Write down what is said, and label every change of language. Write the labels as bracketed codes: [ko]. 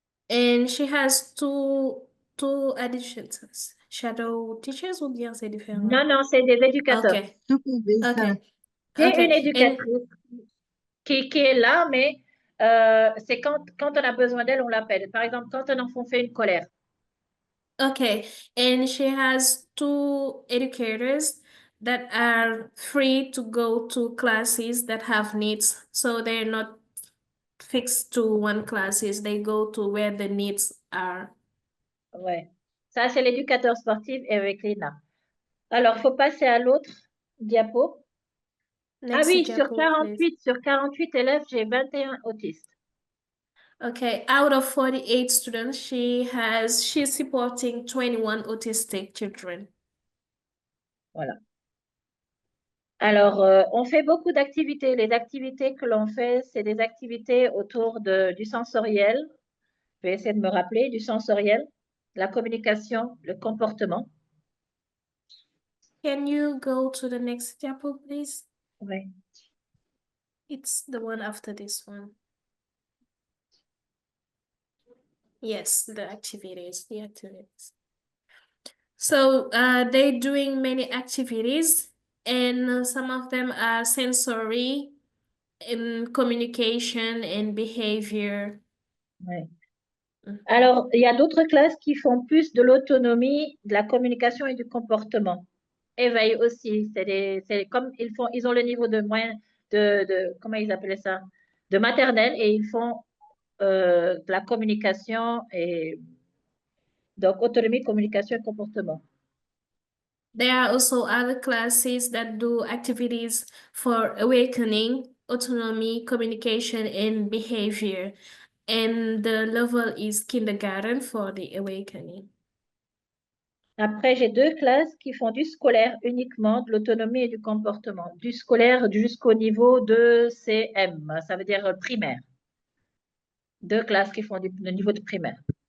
[en] And she has two additions. [fr] Shadow teachers ou bien c'est différent? Non, c'est des éducateurs. [en] Okay. Okay. [fr] J'ai [en] Okay. [fr] une éducatrice qui est là, mais c'est quand on a besoin d'elle, on l'appelle. Par exemple, quand un enfant fait une colère. [en] Okay, and she has 2 educators that are free to go to classes that have needs, so they're not fixed to one classes. They go to where the needs are. [fr] Ouais. Ça, c'est l'éducateur sportif avec Lina. Alors, il faut passer à l'autre diapo. [en] Next [fr] Oui, [en] diapo, please. [fr] sur 48 élèves, j'ai 21 autistes. [en] Okay, out of 48 students, she's supporting 21 autistic children. [fr] Voilà. Alors, on fait beaucoup d'activités. Les activités que l'on fait, c'est des activités autour du sensoriel. Je vais essayer de me rappeler du sensoriel, la communication, le comportement. [en] Can you go to the next diapo, please? [fr] Oui. [en] It's the one after this one. Yes, the activities. So they're doing many activities, and some of them are sensory, in communication and behavior. [fr] Ouais. Alors, il y a d'autres classes qui font plus de l'autonomie, de la communication et du comportement. Éveil aussi, c'est comme ils ont le niveau de moyen, comment ils appelaient ça? De maternelle, et ils font de la communication et donc autonomie, communication et comportement. [en] There are also other classes that do activities for awakening, autonomy, communication, and behavior. And the level is kindergarten for the awakening. [fr] Après, j'ai 2 classes qui font du scolaire uniquement, de l'autonomie et du comportement. Du scolaire jusqu'au niveau de CM, ça veut dire primaire. 2 classes qui font le niveau de primaire.